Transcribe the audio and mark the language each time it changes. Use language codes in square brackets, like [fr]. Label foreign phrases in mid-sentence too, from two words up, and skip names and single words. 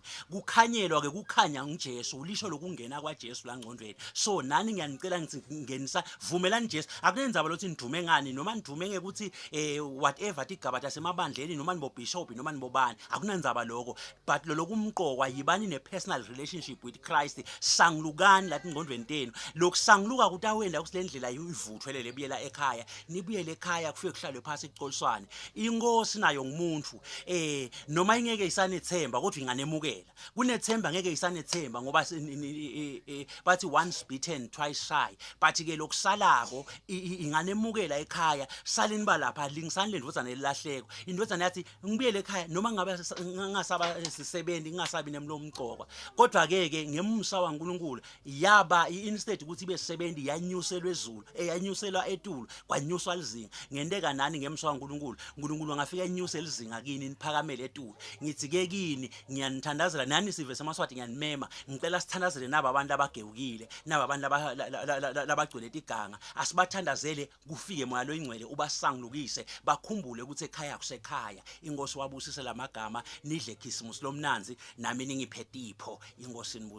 [ss] Kukhanyelwa ke kukhanya nguJesu, lisho lokungena kwaJesu la ngqondweni. So nani ngiyanicela ngithi ngenisa vumelani Jesu. Akunenzaba lokuthi nidume ngani noma nidume ngekuthi whatever tigaba tasemabandleni noma nibobishop noma nibobani, akunenzaba lokho. [en] But [ss] lokumqokwa yibani ne [en] personal relationship with Christ. [ss] Sangulukani lapha ngqondweni tenu. Lokusanguluka kutawenda kusilendlela ivuthwele lebuyela ekhaya, nibuyele ekhaya kufike kuhlalwe phasi ixoliswane. Inkosi nayo ngumuntu, noma ingeke isanethemba kodwa inganemukela. Kunethemba ngeke isanethemba ngoba bathi [en] once bitten twice shy. [ss] But ke lokusalako inganemukela ekhaya. Salini balapha lingisani lendvodzana elilahleko. Indvodzana yathi ngibuyele ekhaya noma ngabe ngasaba sisebenzi ngingasabi nemlomo umqokwa. Kodwa ke ngemusa waNkulunkulu yaba instead ukuthi ibe sisebenzi yanyuselwe ezulu, yanyuselwa etulu kwanyuswa lizinga. Ngendeka nani ngemusa waNkulunkulu, uNkulunkulu angafika enyuse lizinga kini niphakamele etulu. Ngithi ke kini ngiyanithandazela nani sive semaswati ngiyanimema, ngicela sithandazele naba abantu abagewukile, naba abantu labagcwele iganga. Asibathandazele kufike moya lo ingcwele ubasangulukise bakhumbule ukuthi ekhaya kusekhaya. Inkosi wabusise lamagama, nidle Christmas lomnanzi nami ningiphe tipho.